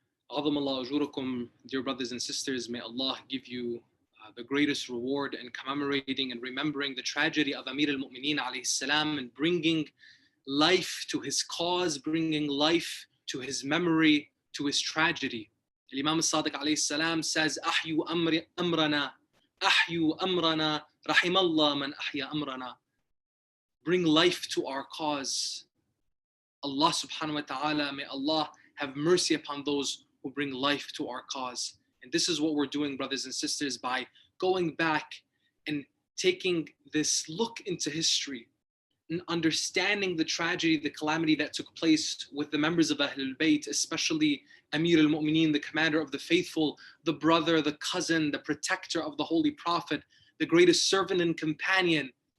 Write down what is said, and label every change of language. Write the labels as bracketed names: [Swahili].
[Arabic] عظم الله أجوركم, [English] dear brothers and sisters, may Allah give you the greatest reward in commemorating and remembering the tragedy of Amir al-Mu'mineen alayhi salam and bringing life to his cause, bringing life to his memory, to his tragedy. Imam al-Sadiq alayhi salam says, Ahyu amrana [Arabic] أحيوا أمرنا رحم الله من أحيا أمرنا. [English] Bring life to our cause. Allah subhanahu wa ta'ala, may Allah have mercy upon those who bring life to our cause. And this is what we're doing, brothers and sisters, by going back and taking this look into history and understanding the tragedy, the calamity that took place with the members of Ahlul Bayt, especially Amir al-Mu'mineen, the commander of the faithful, the brother, the cousin, the protector of the Holy Prophet, the greatest servant and companion,